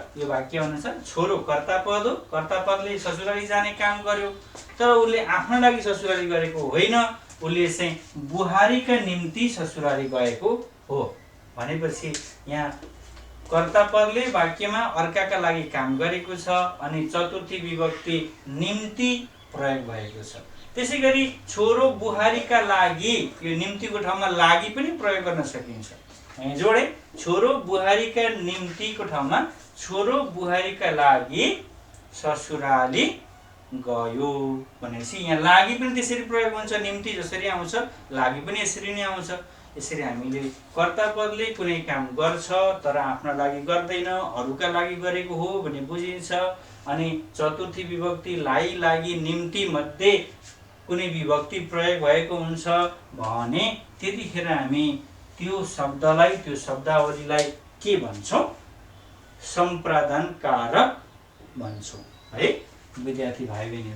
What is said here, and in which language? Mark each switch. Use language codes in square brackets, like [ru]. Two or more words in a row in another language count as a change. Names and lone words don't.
[ne] यो वाक्य अनुसार छोरो कर्ता पद हो, कर्ता पदले ससुराली जाने काम गर्यो, तर उसले आफ्ना लागि ससुराली गरेको होइन, उसले चाहिँ बुहारीका निम्ति ससुराली गएको हो। भनेपछि यहाँ कर्ता पदले वाक्यमा अर्काका लागि काम गरेको छ अनि चतुर्थी विभक्ति निम्ति प्रयोग भएको छ। त्यसै गरी छोरो बुहारीका लागि, यो निम्तिको ठाउँमा लागि पनि प्रयोग गर्न सकिन्छ। यहाँ जोडे छोरो बुहारीका निम्तिको ठाउँमा छोरो बुहारीका लागि ससुराली गयो भनेपछि यहाँ लागि पनि त्यसरी प्रयोग हुन्छ। निम्ति जसरी आउँछ लागि पनि यसरी नै आउँछ। यसरी हामीले कर्ता पदले कुनै काम गर्छ तर आफ्ना लागि गर्दैन, अरूका लागि गरेको हो भन्ने बुझिन्छ। अनि चतुर्थी विभक्ति लाई, लागि, निम्ति मध्ये कुनै विभक्ति प्रयोग भएको हुन्छ भने त्यतिखेर हामी त्यो शब्दलाई, त्यो शब्दावलीलाई के भन्छौँ? सम्प्रदान कारक भन्छौँ है विद्यार्थी भाइ बहिनीहरू।